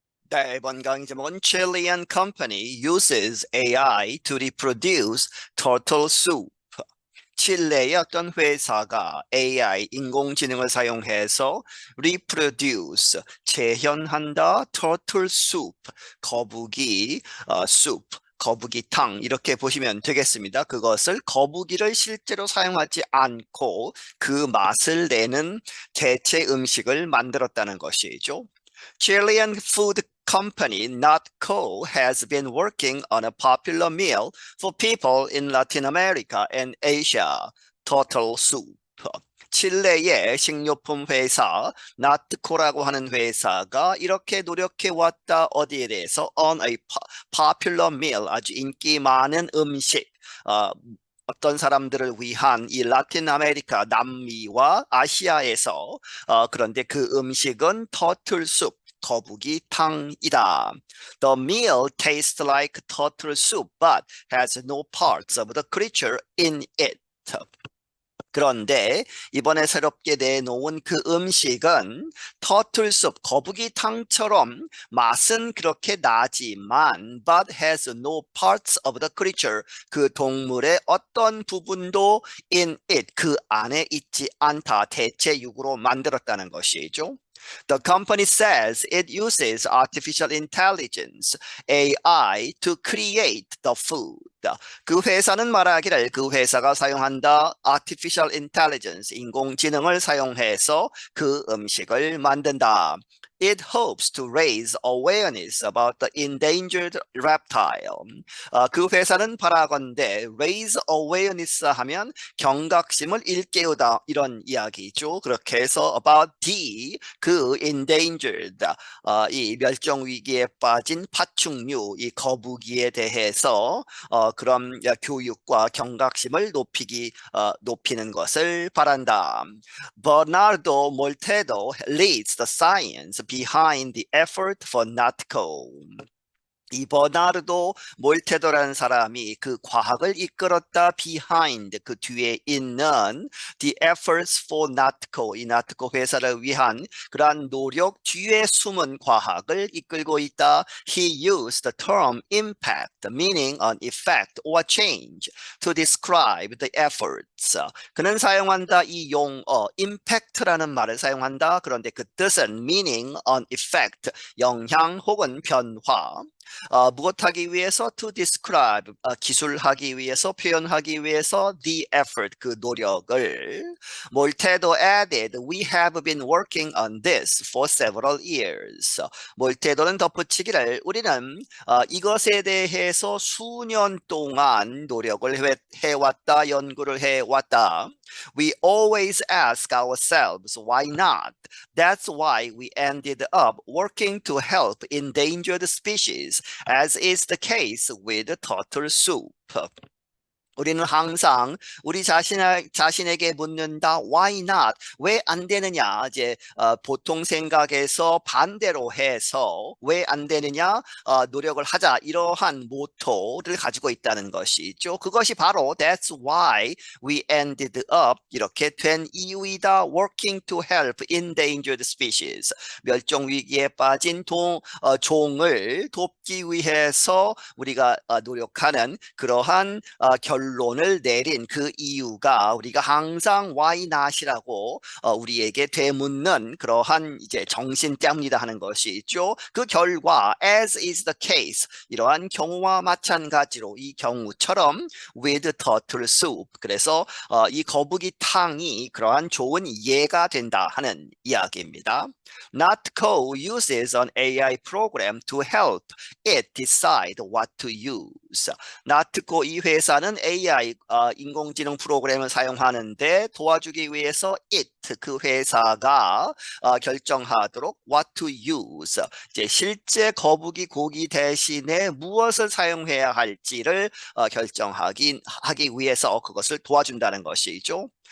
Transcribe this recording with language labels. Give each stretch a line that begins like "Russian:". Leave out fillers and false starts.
Korean: 네, 이번 강의 제목은
English: Chilean company uses AI to reproduce turtle soup.
Korean: 칠레의 어떤 회사가 AI 인공지능을 사용해서 reproduce 재현한다 turtle soup 거북이 soup 거북이탕 이렇게 보시면 되겠습니다. 그것을 거북이를 실제로 사용하지 않고 그 맛을 내는 대체 음식을 만들었다는 것이죠.
English: Chilean food company NotCo has been working on a popular meal for people in Latin America and Asia, turtle soup.
Korean: 칠레의 식료품 회사 나트코라고 하는 회사가 이렇게 노력해 왔다. 어디에 대해서
English: on a popular meal
Korean: 아주 인기 많은 음식 어떤 사람들을 위한 이 라틴 아메리카 남미와 아시아에서 그런데 그 음식은 터틀 숲 거북이 탕이다.
English: The meal tastes like turtle soup but has no parts of the creature in it.
Korean: 그런데 이번에 새롭게 내놓은 그 음식은 터틀숲 거북이탕처럼 맛은 그렇게 나지만
English: but has no parts of the creature
Korean: 그 동물의 어떤 부분도
English: in it
Korean: 그 안에 있지 않다. 대체육으로 만들었다는 것이죠.
English: The company says it uses artificial intelligence, AI, to create the food.
Korean: 그 회사는 말하기를 그 회사가 사용한다 artificial intelligence, 인공지능을 사용해서 그 음식을 만든다.
English: It hopes to raise awareness about the endangered reptile.
Korean: 그 회사는 바라건대
English: raise awareness
Korean: 하면 경각심을 일깨우다 이런 이야기죠. 그렇게 해서 about 그 endangered 이 멸종 위기에 빠진 파충류 이 거북이에 대해서 그런 교육과 경각심을 높이는 것을 바란다.
English: Bernardo Moltedo leads the science behind the effort for NATCO.
Korean: 이 버나르도 몰테도라는 사람이 그 과학을 이끌었다 behind 그 뒤에 있는
English: the efforts for NATCO
Korean: 이 NATCO 회사를 위한 그러한 노력 뒤에 숨은 과학을 이끌고 있다.
English: He used the term impact meaning an effect or change to describe the efforts.
Korean: 그는 사용한다 이 용어 impact라는 말을 사용한다. 그런데 그 뜻은
English: meaning an effect
Korean: 영향 혹은 변화 무엇하기 위해서
English: to describe
Korean: 기술하기 위해서 표현하기 위해서
English: the effort
Korean: 그 노력을 몰테도
English: added we have been working on this for several years
Korean: 몰테도는 덧붙이기를 우리는 이것에 대해서 수년 동안 노력을 해왔다 연구를 해왔다
English: We always ask ourselves why not That's why we ended up working to help endangered species, as is the case with turtle soup.
Korean: 우리는 항상 우리 자신에게 묻는다.
English: Why not?
Korean: 왜 안 되느냐? 이제 보통 생각에서 반대로 해서 왜 안 되느냐? 노력을 하자. 이러한 모토를 가지고 있다는 것이죠. 그것이 바로
English: That's why we ended up
Korean: 이렇게 된 이유이다.
English: Working to help endangered species.
Korean: 멸종 위기에 빠진 종을 돕기 위해서 우리가 노력하는 그러한 결론을 내린 그 이유가 우리가 항상
English: why not
Korean: 이라고 우리에게 되묻는 그러한 이제 정신 때문이다 하는 것이 있죠. 그 결과
English: as is the case
Korean: 이러한 경우와 마찬가지로 이 경우처럼
English: with turtle soup
Korean: 그래서 이 거북이탕이 그러한 좋은 예가 된다 하는 이야기입니다.
English: NotCo uses an AI program to help it decide what to use.
Korean: NotCo 이 회사는 AI 인공지능 프로그램을 사용하는데 도와주기 위해서 it 그 회사가 결정하도록
English: what to use.
Korean: 이제 실제 거북이 고기 대신에 무엇을 사용해야 할지를 결정하기 위해서 그것을 도와준다는 것이죠.